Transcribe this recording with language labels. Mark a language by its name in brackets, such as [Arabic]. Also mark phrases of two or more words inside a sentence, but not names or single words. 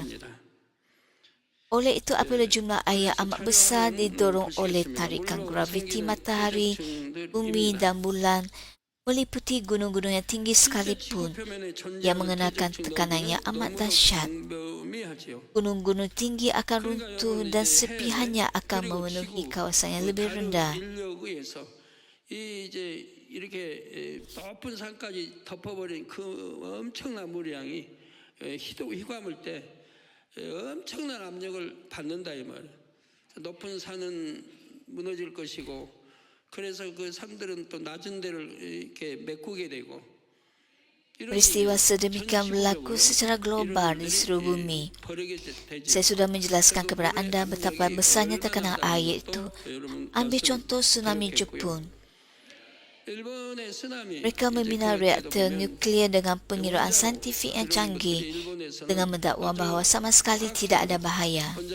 [Malay] Oleh itu, apabila jumlah air yang amat besar didorong oleh tarikan graviti matahari, bumi dan bulan, meliputi gunung-gunung yang tinggi sekalipun, yang mengenakan tekanan yang amat dahsyat. Gunung-gunung tinggi akan runtuh dan serpihannya akan memenuhi kawasan yang lebih rendah. [Korean] 이렇게 높은 산까지 덮어버린 그 엄청난 물량이 휘감을 때 엄청난 압력을 받는다 이 말. 높은 산은 무너질 것이고, 그래서 그 산들은 또 낮은 데를 이렇게 메꾸게 되고. [Malay] Peristiwa sedemikian berlaku secara global di seluruh bumi. Saya sudah menjelaskan kepada anda betapa besarnya tekanan air itu. Ambil contoh tsunami Jepun. Mereka membina reaktor nuklear dengan pengiraan saintifik yang canggih dengan mendakwa bahawa sama sekali tidak ada bahaya.